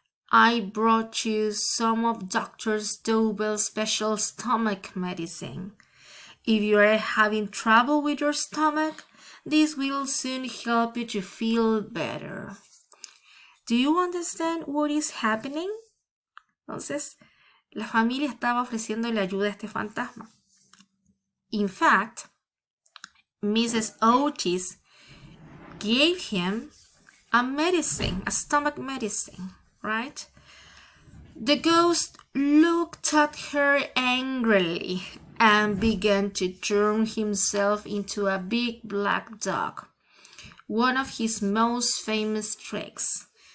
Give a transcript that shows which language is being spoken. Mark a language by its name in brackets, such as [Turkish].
[English] I brought you some of Dr. Dobell's special stomach medicine. If you are having trouble with your stomach, this will soon help you to feel better. Do you understand what is happening? [Spanish] Entonces, la familia estaba ofreciéndole ayuda a este fantasma. [English] In fact, Mrs. Otis gave him a medicine, a stomach medicine, right? The ghost looked at her angrily and began to turn himself into a big black dog, one of his most famous tricks.